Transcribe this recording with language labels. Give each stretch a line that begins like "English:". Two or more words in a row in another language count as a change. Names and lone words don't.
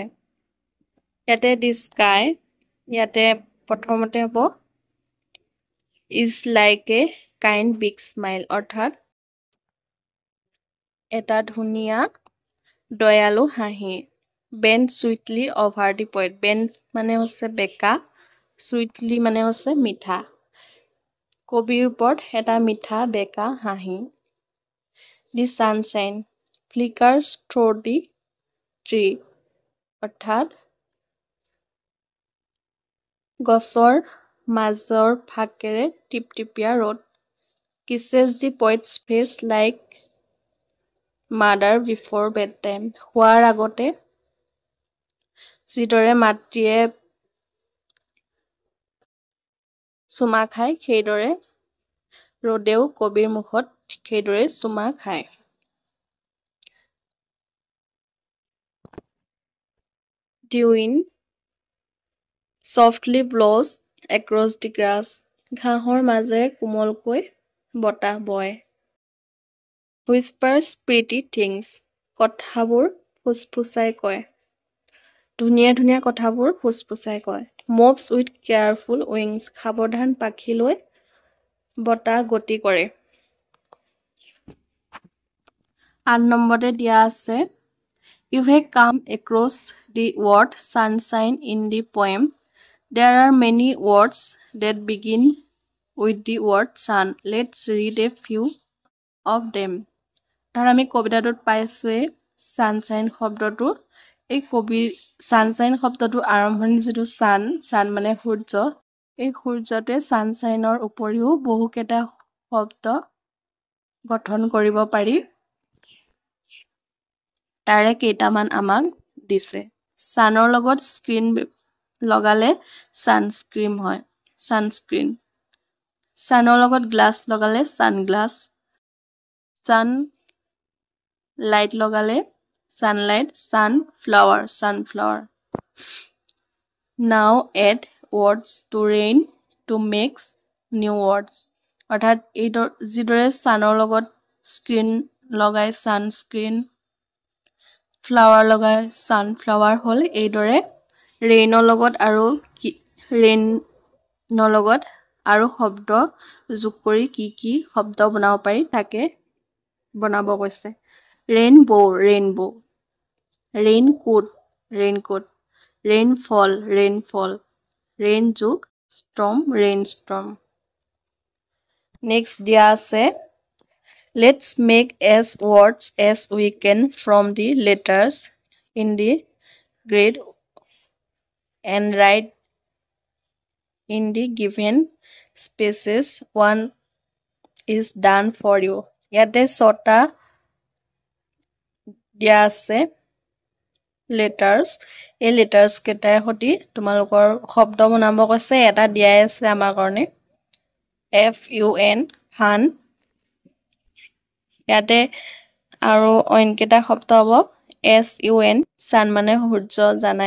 English: ইয়াতে the sky,
Assamese: ইয়াতে প্ৰথমতে হ'ব
English: is like a kind big smile.
Assamese: অৰ্থাৎ এটা ধুনীয়া দয়ালু হাঁহি।
English: Bend sweetly over the poet.
Assamese: Bend মানে হৈছে বেকা, sweetly মানে হৈছে মিঠা। কবিৰ ওপৰত এটা মিঠা বেকা হাঁহি।
English: The sunshine flickers through the tree.
Assamese: অৰ্থাৎ গছৰ মাজৰ ফাকেৰে টিপটিপিয়া ৰ'দ।
English: Kisses the poet's face like mother before bedtime.
Assamese: শোৱাৰ আগতে যিদৰে মাতৃয়ে চুমা খায় সেইদৰে ৰ'দেও কবিৰ মুখত সেইদৰে চুমা খায়।
English: The wind softly blows across the grass.
Assamese: ঘাঁহৰ মাজেৰে কোমলকৈ বতাহ বয়. Whispers pretty things. কথাবোৰ ফুসফুসাই কয়. ধুনীয়া ধুনীয়া কথাবোৰ ফুসফুসাই কয়. Moves with careful wings. সাৱধান পাখিলৈ বতাহ গতি কৰে. 8 নম্বৰতে দিয়া আছে.
English: You have come across the word sunshine in the poem. There are many words that begin with the word sun. Let's read a few of them.
Assamese: ধৰ আমি কবিতাটোত পাইছোৱে sunshine শব্দটো. এই sunshine শব্দটো আৰম্ভণি যিটো sun মানে সূৰ্য. এই সূৰ্যটোৱে sunshineৰ উপৰিও বহুকেইটা শব্দ গঠন কৰিব পাৰি. তাৰে কেইটামান আমাক দিছে. Sunৰ লগত স্ক্ৰীন লগালে sunscreen হয়. Sunscreen. Sunৰ লগত গ্লাছ লগালে sunglass. Sunlight লগালে sunlight.
English: Sunflower. Sunflower. Now add words to rain to make new words.
Assamese: অৰ্থাৎ যিদৰে sunৰ লগত স্ক্ৰীন লগাই sunscreen, ফ্লাৱাৰ লগাই sunflower হ'ল, এইদৰে ৰেইনৰ লগত আৰু শব্দ যোগ কৰি কি শব্দ বনাব পাৰি তাকে বনাব কৈছে.
English: Rainbow. Raincoat. Rainfall. Rain যোগ storm. Rainstorm.
Assamese: Next দিয়া আছে.
English: Let's make as words as we can from the letters in the grid and write in the given spaces. One is done for you.
Assamese: ইয়াতে 6টা দিয়া আছে letters. এই letters কেইটাৰ সৈতে তোমালোকৰ শব্দ বনাব কৈছে. এটা দিয়াই আছে আমাৰ কাৰণে FUN fun. ইয়াতে আৰু অইন কেইটা শব্দ হ'ব SUN sun মানে সূৰ্য জানাই.